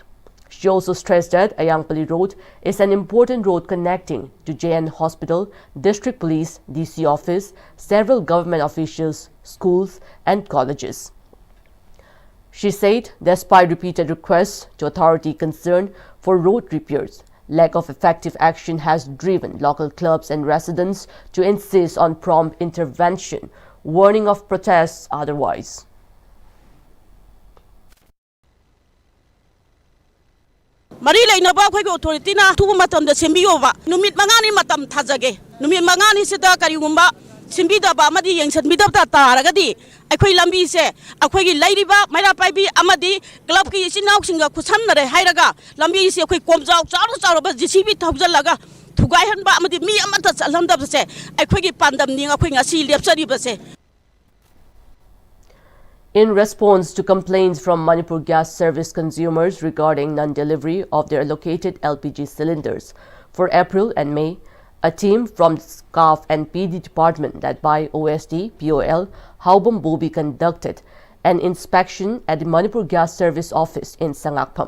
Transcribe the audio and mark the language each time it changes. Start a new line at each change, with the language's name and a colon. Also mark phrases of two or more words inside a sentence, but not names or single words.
English: She also stressed that Ayangpali Road is an important road connecting to JN Hospital, District Police, DC office, several government officials, schools and colleges. She said, despite repeated requests to authority concerned for road repairs, Lack of effective action has driven local clubs and residents to insist on prompt intervention, warning of protests otherwise.
Manipuri: Mari lainaba akhoi authority na thuba matam da sembiyoba numit mangani matam thajage numit mangani sida karigumba simbidaba amadi yengsanbidaba taragadi akhoi lambi se akhoi gi lairiba maira paibi amadi club ki sinau singa khusamnare hairaga lambi se akhoi komjau charu ba jcb thawjalaga thugai hanba amadi mi amata chalamdab se akhoi gi pandam ning akhoi ngasi lepsari ba se.
English: In response to complaints from Manipur gas service consumers regarding non-delivery of their allocated LPG cylinders for April and May, a team from the SCAF and PD department led by OSD POL Haubam Bobi conducted an inspection at the Manipur gas service office in Sangakpam.